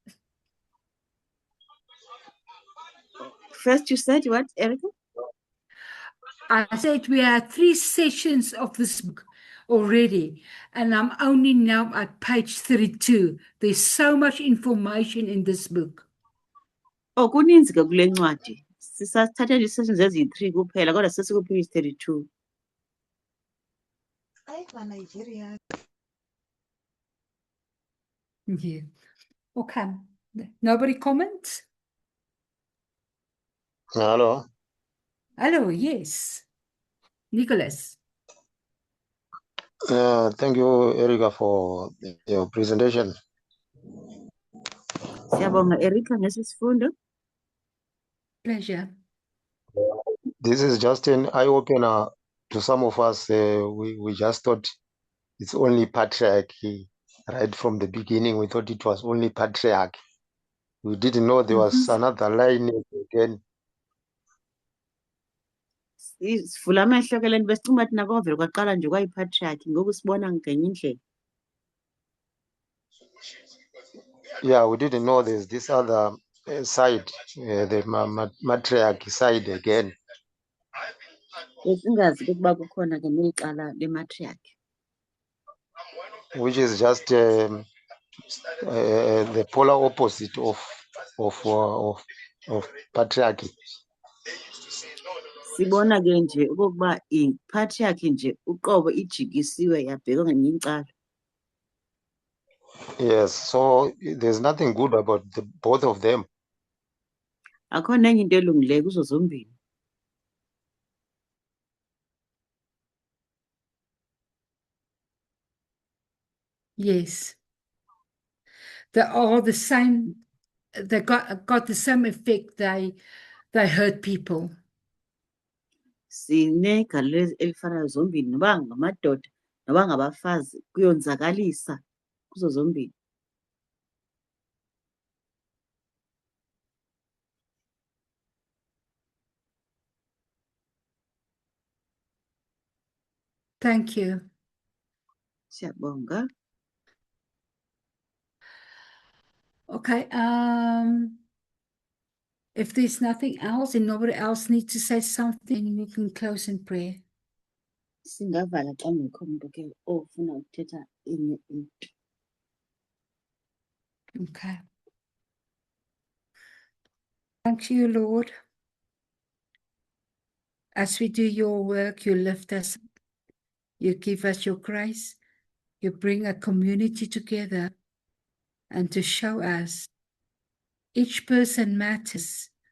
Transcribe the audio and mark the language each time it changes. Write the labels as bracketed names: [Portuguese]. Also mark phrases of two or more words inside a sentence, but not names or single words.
[English] First you said what, Erica? I said we had 3 sessions of this book already, and I'm only now at page 32. There's so much information in this book. [Xhosa] Oh, kuninzi ke kule ncwadi. Sisathathe nje sessions eziyi-3 kuphela kodwa sesikupage 32. [English] Yeah. Okay. Nobody comments? Hello. Hello, yes. Nicholas. Thank you, Erica, for your presentation. [Xhosa] Siyabonga Erica ngesi sifundo. [English] Pleasure. This is just an eye-opener to some of us. We just thought it's only patriarchy. Right from the beginning, we thought it was only patriarchy. We didn't know there was another line again. [Xhosa] Sivula amehlo ke le nto besicinga uba thina kwavele kwaqala nje kwayipatriarchy ngoku sibona ngenye indlela. [English] Yeah, we didn't know there's this other side, the matriarchy side again. [Xhosa] Besingazi ke ukuba kukhona ke neli cala lematriarchy. [English] Which is just the polar opposite of patriarchy. [Xhosa] Sibona ke nje okokuba ipatriarchy nje uqobo ijikisiwe yabhekwa ngenye icala. [English] Yes, so there's nothing good about both of them. [Xhosa] Akho nenye into elungileyo kuzo zombini. [English] Yes. They are the same, they got the same effect, they hurt people. [Xhosa] Sinegalelo elifanayo zombini noba ngamadoda noba ngabafazi kuyonzakalisa kuzo zombini. [English] Thank you. [Xhosa] Siyabonga. [English] Okay, if there's nothing else and nobody else needs to say something, we can close in prayer. [Xhosa] Singavala xa ngekho umuntu ke ofuna ukuthetha enye into. [English] Okay. Thank you, Lord. As we do your work, you lift us, you give us your grace, you bring a community together, and to show us each person matters.